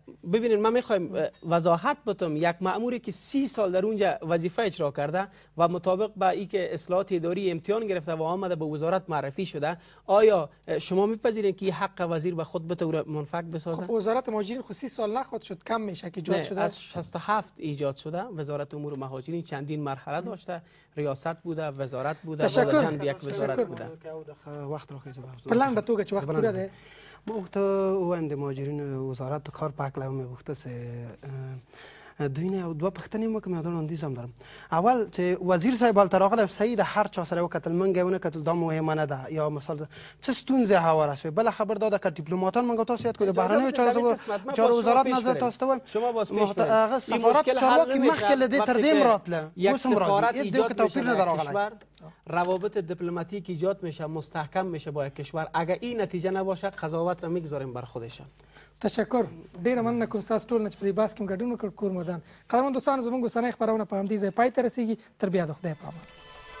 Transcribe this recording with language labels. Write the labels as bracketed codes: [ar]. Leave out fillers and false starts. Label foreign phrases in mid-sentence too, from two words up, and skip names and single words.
[fa] ببینید، من میخوایم وضاحت بدم. یک مأموری که 30 سال در اونجا وظیفه اجرا کرده و مطابق با اینکه اصلاحات اداری امتحان گرفته و آمده به وزارت معرفی شده، آیا شما میپذیرین که حق وزیر به خود به طور منفک بسازه؟ وزارت مهاجرین خود 30 سال نخواد شد، کم میشه که ایجاد شده. از 67 ایجاد شده. وزارت امور مهاجرین چندین مرحله داشته، ریاست بوده، وزارت بوده، بعد یک وزارت بوده. وقت رو خیلی [ps] پلان توګه چې وخت پوره دی. ما وخت وایم د مهاجرین وزارت د کار په هکله مې غوښته چې دوی نه دوه پوښتنې مو کوم یادونه وړاندیز هم دارم. اول چې وزیر صاحب هلته راغلی صحیح د هر چا سره وکتل، موږ یې ونه کتل دا مهمه نه ده یا مثال څه ستونزې هواره شوې. بله خبر دا ده که ډیپلوماتان موږ تاسو یاد کړو د بهرنیو چارو وزارت نظر تاسو ته وایم هغه سفارت چارواکي مخکې له دې تر دې هم راتله، اوس هم راځي، هېڅ ډول توپیر نه ده راغلی. [fa] روابط دیپلماتیک ایجاد میشه، مستحکم میشه با یک کشور. اگر این نتیجه نباشه قضاوت را میگذاریم بر خودشان. تشکر. [ps] ډیره مننه کوم تاسو ټول نه چې په دې بحث کې ګډون وکړ. کور مدان قدرمن دوستان، زموږ اوسنۍ خپرونه په همدې ځای پای ته رسیږي. تر بیا د خدای په امان.